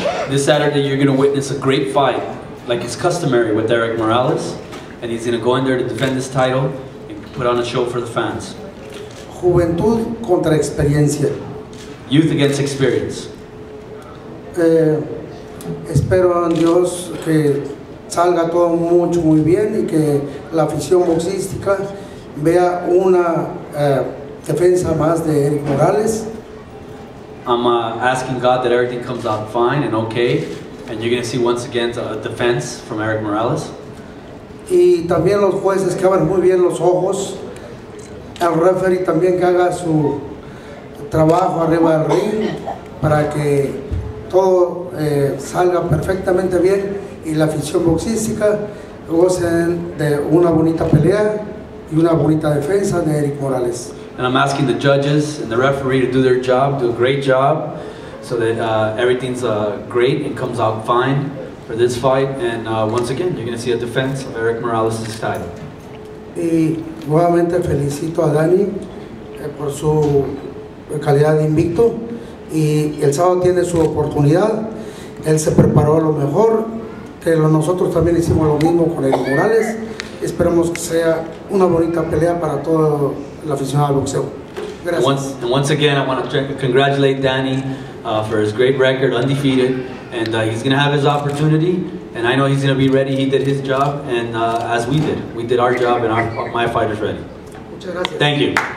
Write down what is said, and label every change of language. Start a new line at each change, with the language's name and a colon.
English: This Saturday you're going to witness a great fight, like is customary with Erik Morales, and he's going to go in there to defend his title and put on a show for the fans.
Spanish: Juventud contra experiencia.
English: Youth against experience.
Spanish: Espero en Dios que salga todo muy bien y que la afición boxística vea una defensa más de Erik Morales.
English: I'm asking God that everything comes out fine and okay, and you're going to see once again a defense from Erik Morales.
Spanish: Y también los jueces que abran muy bien los ojos, el referee también que haga su trabajo arriba del ring para que todo salga perfectamente bien y la afición boxística gocen de una bonita pelea y una bonita defensa de Erik Morales.
English: And I'm asking the judges and the referee to do their job, do a great job, so that everything's great and comes out fine for this fight. And once again, you're going to see a defense of Erik Morales' title.
Spanish: Y nuevamente felicito a Danny por su calidad de invicto, y el sábado tiene su oportunidad. Él se preparó a lo mejor, que nosotros también hicimos lo mismo con Erik Morales. Esperamos que sea una bonita pelea para todo el aficionado al boxeo. Gracias.
English: And once again, I want to congratulate Danny for his great record, undefeated, and he's going to have his opportunity, and I know he's going to be ready. He did his job, and as we did our job, and my fighter's ready.
Spanish: Muchas gracias.
English: Thank you.